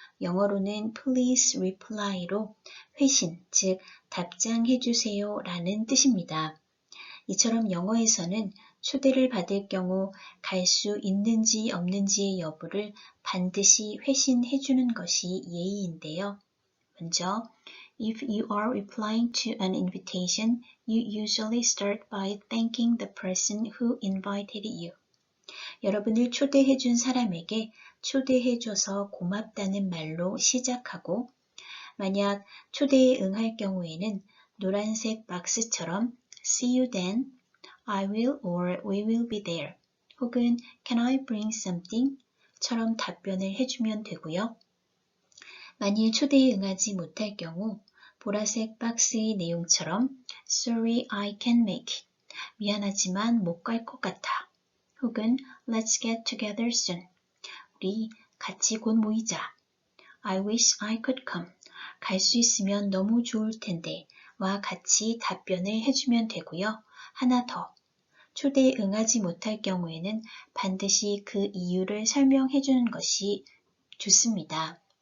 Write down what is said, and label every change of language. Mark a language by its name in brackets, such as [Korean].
[Korean] 영어로는 [English] Please reply [Korean] 로 회신, 즉 답장해주세요 라는 뜻입니다. 이처럼 영어에서는 초대를 받을 경우 갈 수 있는지 없는지의 여부를 반드시 회신해주는 것이 예의인데요. [English] 먼저, if you are replying to an invitation, you usually start by thanking the person who invited you. [Korean] 여러분을 초대해준 사람에게 초대해줘서 고맙다는 말로 시작하고, 만약 초대에 응할 경우에는 노란색 박스처럼 [English] See you then, I will or we will be there, [Korean] 혹은 [English] Can I bring something? [Korean] 처럼 답변을 해주면 되고요. 만일 초대에 응하지 못할 경우 보라색 박스의 내용처럼 [English] Sorry, I can't make it. [Korean] 미안하지만 못 갈 것 같아. [English] 혹은 Let's get together soon. [Korean] 우리 같이 곧 모이자. [English] I wish I could come. [Korean] 갈 수 있으면 너무 좋을 텐데 와 같이 답변을 해주면 되고요. 하나 더. 초대에 응하지 못할 경우에는 반드시 그 이유를 설명해 주는 것이 좋습니다.